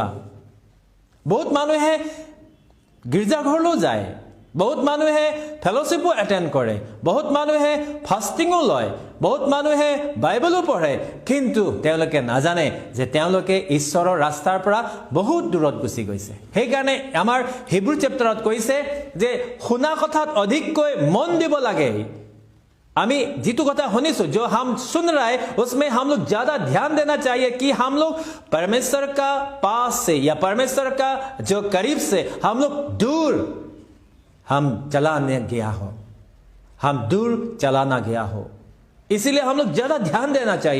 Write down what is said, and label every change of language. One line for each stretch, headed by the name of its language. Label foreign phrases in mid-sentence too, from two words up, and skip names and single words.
Assamese: বহুত মানুহে গীৰ্জাঘৰলৈ যায়, বহুত মানুহে
English: fellowship attend
Assamese: কৰে, বহুত মানুহে ফাষ্টিঙো লয়, বহুত মানুহে বাইবেলো পঢ়ে, কিন্তু তেওঁলোকে নাজানে যে তেওঁলোকে ঈশ্বৰৰ ৰাস্তাৰ পৰা বহুত দূৰত গুচি গৈছে। সেইকাৰণে আমাৰ হিব্ৰু চেপ্টাৰত কৈছে যে শুনা কথাত অধিককৈ মন দিব লাগে। আমি যিতু কথা শুনিছো
Hindi: जो हम सुन रहा है उसमें हम लोग ज्यादा ध्यान देना चाहिए कि हम लोग परमेश्वर का पास से या परमेश्वर का जो करीब से हम लोग दूर हम चला न गया हो, हम दूर चला ना गया हो, इसीलिए हम लोग ज्यादा ध्यान देना चाहिए।